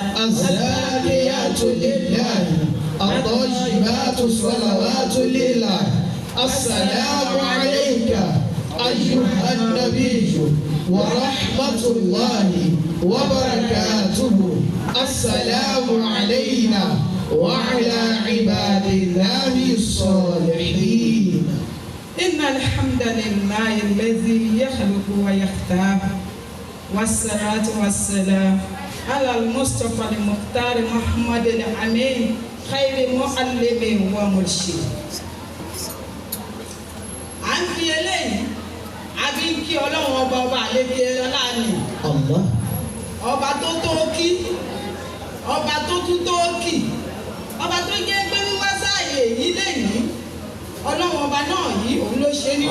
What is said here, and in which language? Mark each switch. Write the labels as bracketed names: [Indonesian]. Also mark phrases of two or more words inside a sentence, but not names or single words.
[Arabic] الزاكيات لله الطيبات الصلوات لله السلام عليك أيها النبي ورحمة الله وبركاته السلام علينا وعلى عباد الله الصالحين. إن الحمد لله الذي يخلق ويختار والصلاة والسلام على المصطفى المختار محمد الأمين خير معلم ومرشد. [Yoruba] à ń fi eléyìí àbí kí ọlọ́run ọba àlékè ọlá ni ọba tó tó kí ọba tó tún tó kì ọba tó jẹ́ pé wíwá sáàyè yìí lẹ́yìn ọlọ́run ọba náà yìí òun ló ṣe ní.